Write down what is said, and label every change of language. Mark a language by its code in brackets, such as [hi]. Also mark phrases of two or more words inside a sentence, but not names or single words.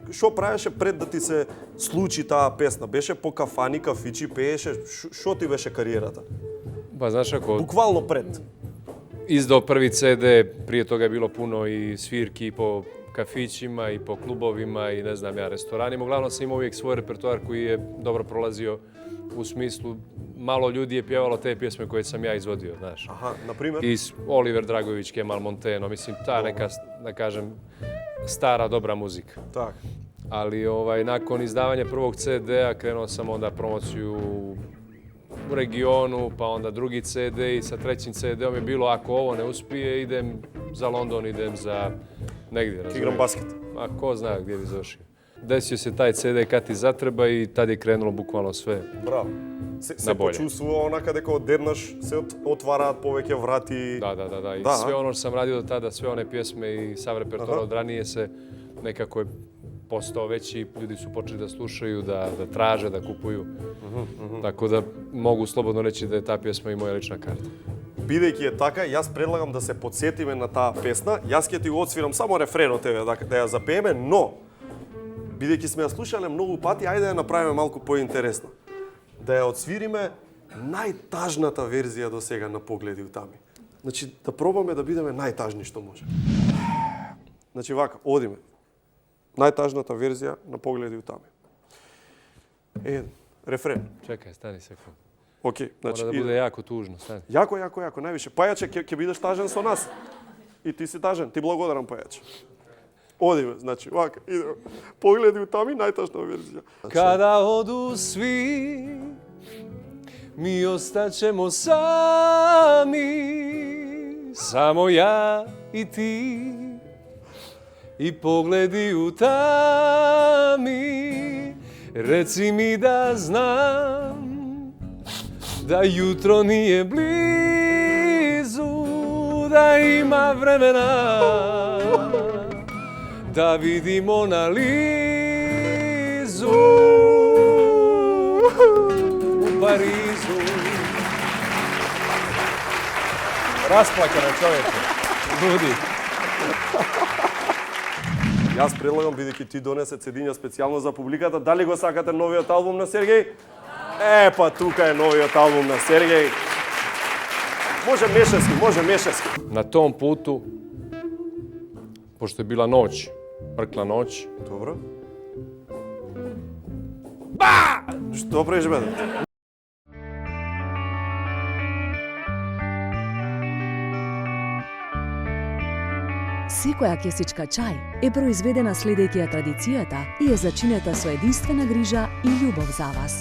[mk] Што правеше пред да ти се случи таа песна? Беше по кафани, кафичи, пееше? Што ти беше кариерата? [sr] Pa znaš ako [mk] Буквално пред. [sr] izdao prvi CD, prije toga je bilo puno i svirki i po kafićima i po klubovima i ne znam ja, restoranima. Uglavnom sam imao uvijek svoj repertoar koji je dobro prolazio u smislu malo ljudi je pjevalo te pjesme koje sam ja izvodio, znaš. [mk] Аха, на пример? [sr] I Oliver Dragović, Kemal Monteno, mislim ta neka, da kažem, stara dobra muzika. [mk] Так. [sr] Ali nakon izdavanja prvog CD-a krenuo sam onda promociju u regionu, pa onda drugi CD i sa trećim CD-om je bilo ako ovo ne uspije, idem za London, idem za negdje. Igram razumiješ? basket. A ko zna gdje bi završio. Desio se taj CD kad ti zatreba i tad je krenulo bukvalno sve. [mk] Браво. Се [sr] На боле. [mk] почувствува онака дека одеднаш се отвараат повеќе врати. [sr] Da. I Da. sve ono što sam radio do tada, sve one pjesme i sav repertoar od ranije se nekako je postao veći, ljudi su počeli da slušaju, da traže, da kupuju. Tako da mogu slobodno reći da je ta pjesma i moja lična karta. [mk] Бидејќи е така, јас предлагам да се подсетиме на таа песна. Јас ќе ти го отсвирам само рефренот еве да ја запееме, но бидејќи сме ја слушале многу пати, ајде да ја направиме малку поинтересно. Да ја отсвириме најтажната верзија до сега на Погледи у тами. Значи да пробаме да бидеме најтажни што може. Значи вака, одиме. Најтажната верзија на Погледи у тами. Рефрен. [sr] Čekaj, stani sekund. [mk] Океј, значи [sr] Mora da bude jako tužno, stani. Јако, највише. [mk] Пајаче, ќе бидеш тажен со нас. И ти си тажен, ти благодарам, Пајаче. Одиме, значи, вака, идеме. Погледи у тами, најтажна верзија. [sr] Kada odu svi, mi ostaćemo sami, samo ja i ti, i pogledi u tami, reci mi da znam, da jutro nije blizu, da ima vremena, da vidimo na Lizu u Parizu. Rasplakana čovječe, budi. [mk] Јас предлагам, бидејќи ти донесе цедиња специјално за публиката, дали го сакате новиот албум на Сергеј? Па тука е новиот албум на Сергеј. Може мешески. [sr] Na tom putu, pošto je bila noć, mrkla noć, [mk] Добро. Што правиш, бе? Секоја кесичка чај е произведена следејќи ја традицијата и е зачинета со единствена грижа и љубов за вас.